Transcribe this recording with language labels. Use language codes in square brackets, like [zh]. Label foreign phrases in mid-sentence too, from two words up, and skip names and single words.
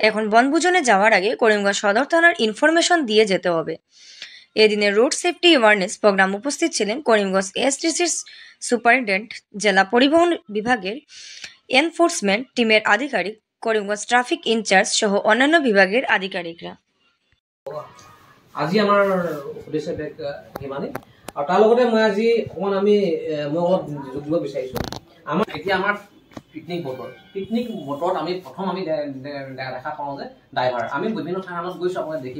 [bn] এখন বনভোজনে যাওয়ার আগে করিমগঞ্জ সদর থানার ইনফরমেশন দিয়ে যেতে হবে। এদিনে [en] road safety awareness program [bn] উপস্থিত ছিলেন করিমগঞ্জ এসটিসির সুপারিনটেন্ডেন্ট, জেলা পরিবহন বিভাগের এনফোর্সমেন্ট টিমের আধিকারিক, করিমগঞ্জ [en] traffic in-charge [bn] সহ অন্যান্য বিভাগের আধিকারিকরা। [as] আজি আমাৰ উদ্দেশ্য সিমানে, আৰু তাৰ লগতে মই আজি অকণমান মই অলপ যোগ দিব বিচাৰিছোঁ। এতিয়া আমাৰ পিকনিক বতৰত আমি প্ৰথম দেখা পাওঁ যে ড্ৰাইভাৰ, আমি বিভিন্ন স্থানত গৈছোঁ, আপোনালোকে দেখিব।